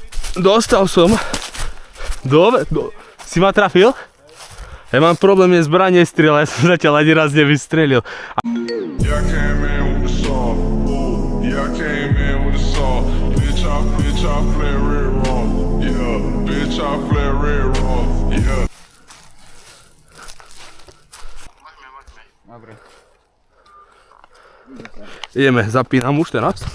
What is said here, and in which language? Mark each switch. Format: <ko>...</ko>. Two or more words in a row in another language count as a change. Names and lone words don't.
<sk>Dostal som. Si ma trafil? Ja mám problém, je zbranie strieľa, ja som zatiaľ ani raz nevystrelil.</sk> <en>Yeah, I came in with the saw. Ooh, yeah, I came in with the saw. Bitch, I flare red raw. Yeah, bitch, I flare red raw. Yeah.</en> <sk>Môžeme. Dobre. Ideme, zapínam už teraz.</sk>